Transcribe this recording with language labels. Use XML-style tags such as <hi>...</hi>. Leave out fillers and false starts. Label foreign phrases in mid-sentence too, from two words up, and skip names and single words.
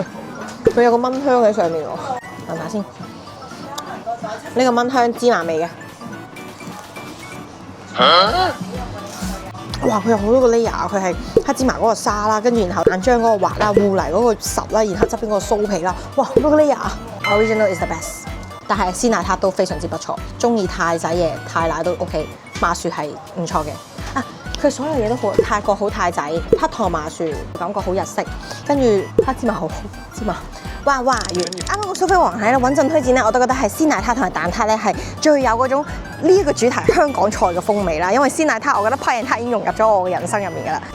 <yue>佢有個蚊香喺上面喎，聞下先。呢個蚊香芝麻味嘅。哇！佢有好多個 layer， 佢係黑芝麻嗰個沙啦，跟住然後蛋漿嗰個滑啦，芋泥嗰個實啦，然後側邊嗰個酥皮啦，哇！好多個 layer。</yue> <en>Original is the best，</en> <yue>但係鮮奶撻都非常之不錯，中意泰仔嘢泰奶都 OK， 麻薯係唔錯嘅。啊，佢所有嘢都好泰國好泰仔，黑糖麻薯感覺好日式，跟住黑芝麻好芝麻。哇！啱啱個蘇菲皇喺度穩陣推薦咧，我都覺得係鮮奶撻同埋蛋撻咧係最有嗰種呢一個主題香港菜嘅風味啦。因為鮮奶撻，我覺得批人撻已經融入咗我嘅人生入面㗎啦。</yue>